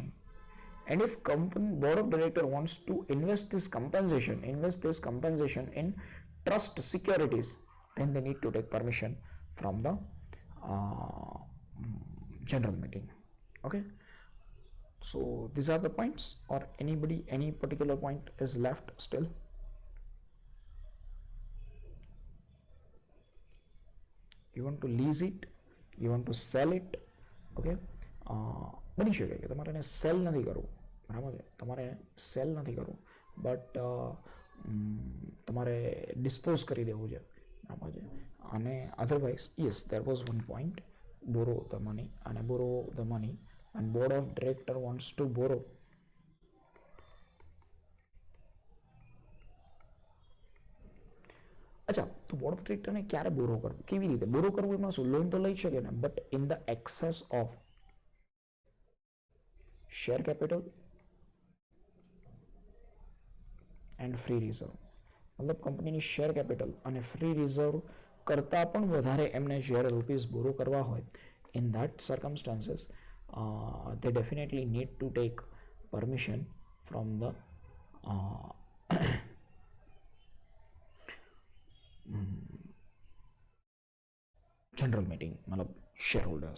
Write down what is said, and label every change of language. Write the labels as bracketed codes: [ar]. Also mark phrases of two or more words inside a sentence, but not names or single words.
[en] And if company board of director wants to invest this compensation in trust securities, then they need to take permission from the general meeting. Okay, so these are the points, or any particular point is left still? You want to lease it, you want to sell it. [gu] Okay, બની શકે કે તમારે એને સેલ નથી કરવું, બરાબર છે? તમારે સેલ નથી કરવું, બટ તમારે ડિસ્પોઝ કરી દેવું છે, બરાબર છે? [en] અને otherwise yes, there was one point, borrow the money, અને borrow the money and board of director wants to borrow. [gu] અચ્છા, તો બોર્ડ ઓફ ડિરેક્ટરને ક્યારે બોરો કરવું, કેવી રીતે બોરો કરવું? એમાં શું, લોન તો લઈ શકે ને, [en] but in the excess of share capital and free reserve, [gu] મતલબ કંપનીની [en] share capital [gu] અને [en] free reserve [gu] કરતાં પણ વધારે એમને જ્યારે રૂપીઝ બોરો કરવા હોય, [en] in that circumstances they definitely need to take permission from the general meeting, matlab shareholders.